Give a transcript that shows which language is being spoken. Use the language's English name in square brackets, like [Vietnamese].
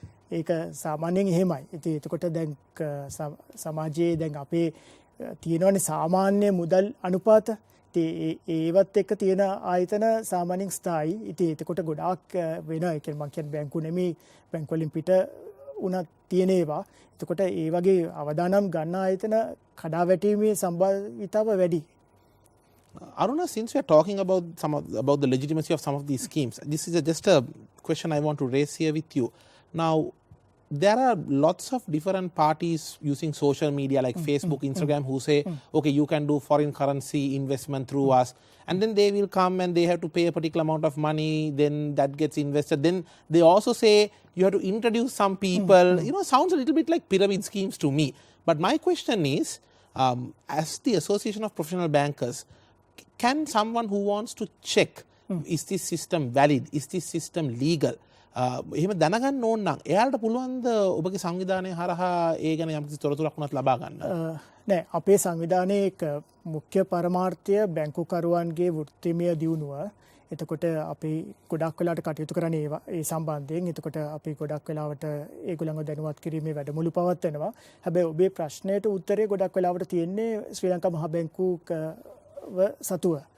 [Sinhala] ඒක සාමාන්‍යයෙන් එහෙමයි. ඉතින් එතකොට දැන් සමාජයේ දැන් අපේ තියෙනවනේ සාමාන්‍ය මුදල් අනුපාත. ඉතින් ඒවත් එක්ක තියෙන ආයතන සාමාන්‍යයෙන් ස්ථායි. ඉතින් එතකොට ගොඩාක් වෙනවා. ඒ කියන්නේ මම කියන්නේ බැංකු නෙමෙයි බැංකු වලින් පිට උනත් තියෙන ඒවා. එතකොට ඒ වගේ අවදානම් ගන්න ආයතන කඩා වැටීමේ සම්භාවිතාව වැඩි. [English] Aruna, since we are talking about about the legitimacy of some of these schemes, this is just a question I want to raise here with you. Now, there are lots of different parties using social media like Facebook, Instagram, who say, okay, you can do foreign currency investment through us, and then they will come and they have to pay a particular amount of money, then that gets invested. Then they also say you have to introduce some people. You know, sounds a little bit like pyramid schemes to me. But my question is, as the Association of Professional Bankers, can someone who wants to check, is this system valid, is this system legal, [Sinhala] එහෙම දැනගන්න ඕන නම් එයාලට පුළුවන්ද ඔබගේ සංවිධානය හරහා ඒ ගැන යම්කිසි තොරතුරක් උනත් ලබා ගන්න? නෑ, අපේ සංවිධානයේ මුඛ්‍ය පරමාර්ථය බැංකුකරුවන්ගේ වෘත්තිමය දියුණුව. එතකොට අපි ගොඩක් වෙලාවට කටයුතු කරන්නේ ඒ සම්බන්ධයෙන්. එතකොට අපි ගොඩක් වෙලාවට ඒගොල්ලන්ව දැනුවත් කිරීමේ වැඩමුළු පවත්වනවා. හැබැයි ඔබේ ප්‍රශ්නයට උත්තරේ ගොඩක් වෙලාවට තියෙන්නේ ශ්‍රී ලංකා මහ බැංකුව සතුව.